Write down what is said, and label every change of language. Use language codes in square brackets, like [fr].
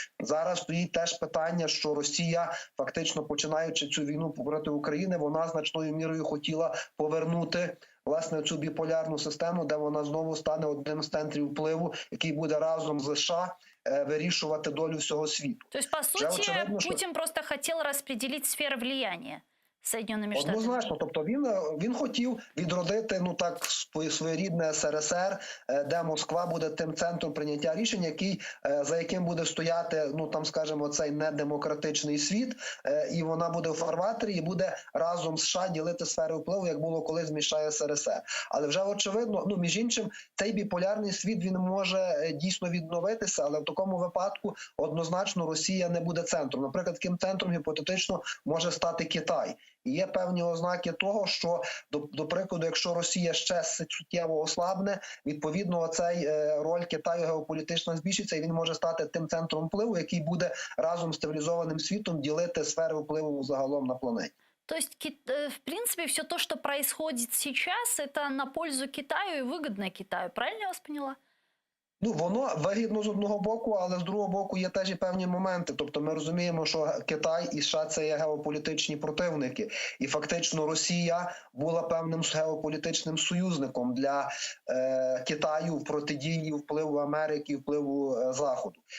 [uk] Зараз стоїть теж питання, що Росія, фактично починаючи цю війну проти України, вона значною мірою хотіла повернути власне цю біполярну систему, де вона знову стане одним з центрів впливу, який буде разом з США вирішувати долю всього світу. [ru] То есть, по сути, Путин просто хотел распределить сферы влияния Соединенными Штатами. [uk] Однозначно, тобто він хотів відродити, ну так, своєрідне СРСР, де Москва буде тим центром прийняття рішень, за яким буде стояти, ну там, скажімо, цей недемократичний світ, і вона буде в фарватері і буде разом з США ділити сфери впливу, як було колись між США і СРСР. Але вже очевидно, ну між іншим, цей біполярний світ, він може дійсно відновитися, але в такому випадку однозначно Росія не буде центром. Наприклад, таким центром гіпотетично може стати Китай. І є певні ознаки того, що, до прикладу, якщо Росія ще суттєво ослабне, відповідно, цей роль Китаю геополітично збільшиться, і він може стати тим центром впливу, який буде разом з цивілізованим світом ділити сфери впливу загалом на планеті. [ru] То есть, в принципе, все то, что происходит сейчас, это на пользу Китаю и выгодно Китаю. Правильно я вас поняла? [uk] Ну, воно вигідно з одного боку, але з другого боку є теж і певні моменти. Тобто ми розуміємо, що Китай і США – це є геополітичні противники. І фактично Росія була певним геополітичним союзником для Китаю в протидії впливу Америки, впливу Заходу.